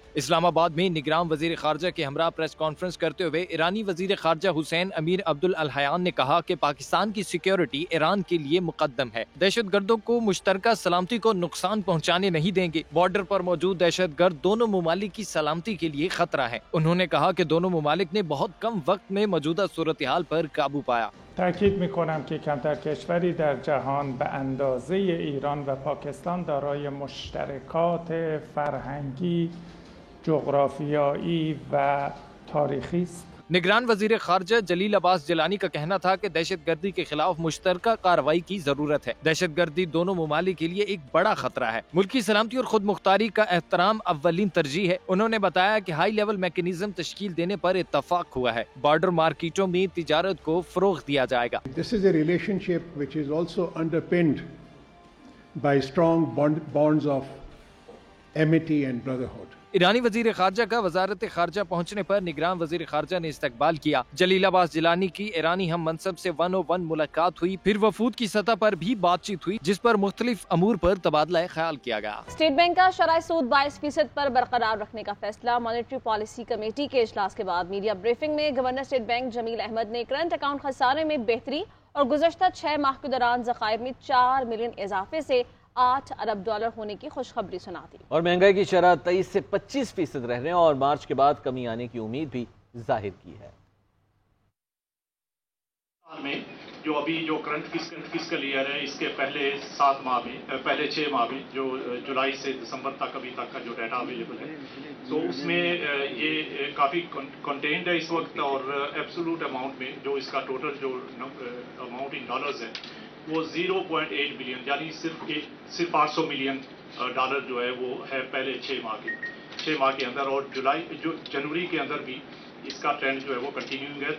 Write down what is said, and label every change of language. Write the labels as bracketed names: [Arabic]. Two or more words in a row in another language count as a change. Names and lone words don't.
[Urdu] اسلام آباد میں نگران وزیر خارجہ کے ہمراہ [English] پریس کانفرنس [Urdu] کرتے ہوئے ایرانی وزیر خارجہ حسین امیر عبد الحیان نے کہا کہ پاکستان کی سیکیورٹی ایران کے لیے مقدم ہے، دہشت گردوں کو مشترکہ سلامتی کو نقصان پہنچانے نہیں دیں گے۔ بارڈر پر موجود دہشت گرد دونوں ممالک کی سلامتی کے لیے خطرہ ہے۔ انہوں نے کہا کہ دونوں ممالک نے بہت کم وقت میں موجودہ صورتحال پر قابو پایا۔ [Persian] تاکید میکنم که کمتر کشوری در جهان به اندازه ایران و پاکستان دارای مشترکات فرهنگی، جغرافیایی و تاریخی است. [Urdu] نگران وزیر خارجہ جلیل عباس جیلانی کا کہنا تھا کہ دہشت گردی کے خلاف مشترکہ کارروائی کی ضرورت ہے۔ دہشت گردی دونوں ممالک کے لیے ایک بڑا خطرہ ہے، ملکی سلامتی اور خود مختاری کا احترام اولین ترجیح ہے۔ انہوں نے بتایا کہ [English] ہائی لیول میکانزم [Urdu] تشکیل دینے پر اتفاق ہوا ہے، [English] بارڈر مارکیٹوں [Urdu] میں تجارت کو فروغ دیا جائے گا۔ [English] This is a relationship which is also underpinned by strong bonds of amity and brotherhood. [Urdu] ایرانی وزیر خارجہ کا وزارت خارجہ پہنچنے پر نگران وزیر خارجہ نے استقبال کیا۔ جلیل عباس جیلانی کی ایرانی ہم منصب سے 101 ملاقات ہوئی، پھر وفود کی سطح پر بھی بات چیت ہوئی جس پر مختلف امور پر تبادلہ خیال کیا گیا۔ اسٹیٹ بینک کا شرح سود 22% پر برقرار رکھنے کا فیصلہ، [English] مانیٹری پالیسی کمیٹی [Urdu] کے اجلاس کے بعد [English] میڈیا بریفنگ [Urdu] میں گورنر اسٹیٹ بینک جمیل احمد نے [English] کرنٹ اکاؤنٹ [Urdu] خسارے میں بہتری اور گزشتہ 6 ماہ کے دوران ذخائر میں 4 ملین اضافے سے 8 ارب ڈالر ہونے کی خوشخبری سنا دی۔ اور مہنگائی کی شرح 23 سے 25% رہنے اور مارچ کے بعد کمی آنے کی امید بھی ظاہر کی ہے۔ جو ابھی جو [English] current fiscal year [Urdu] ہے اس کے پہلے 6 ماہ میں جو جولائی سے دسمبر تک ابھی تک کا جو [English] data available [Urdu] ہے، تو اس میں یہ کافی کنٹینڈ ہے اس وقت، اور [English] absolute amount [Urdu] میں جو اس کا ٹوٹل جو [English] amount in dollars [Urdu] ہے وہ 0.8 بلین، یعنی صرف [English] 800 million dollar [Urdu] جو ہے وہ ہے پہلے 6 ماہ کے اندر، اور جنوری کے اندر بھی اس کا ٹرینڈ جو ہے وہ کنٹینیوئنگ ہے.